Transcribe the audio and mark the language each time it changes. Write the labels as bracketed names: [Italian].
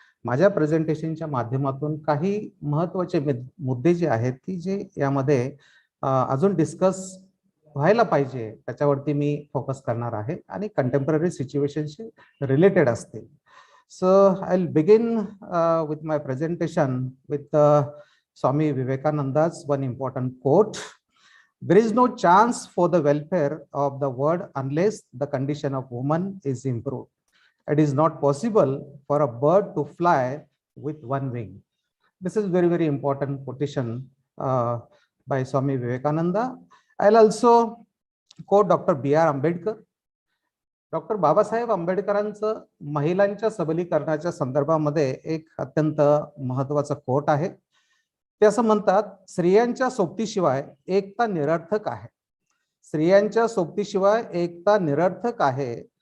[Marathi] माझ्या प्रेझेंटेशनच्या माध्यमातून काही महत्त्वाचे मुद्दे जे आहेत की जे यामध्ये अजून डिस्कस व्हायला पाहिजे त्याच्यावरती मी फोकस करणार आहे आणि कंटेम्पररी सिच्युएशनशी रिलेटेड असतील. [English] So I will begin with my presentation with Swami Vivekananda's one important quote. There is no chance for the welfare of the world unless the condition of woman is improved. It is not possible for a bird to fly with one wing. This is very, very important quotation by Swami Vivekananda. I'll also quote Dr. B.R. Ambedkar. [Marathi] Doctor Babasaheb आंबेडकरांचं महिलांच्या सबलीकरणाच्या संदर्भामध्ये एक अत्यंत महत्वाचा coat आहे. ते असं म्हणतात, स्त्रियांच्या सोबतीशिवाय एकता निरर्थक आहे. स्त्रियांच्या सोबतीशिवाय एकता निरर्थक आहे.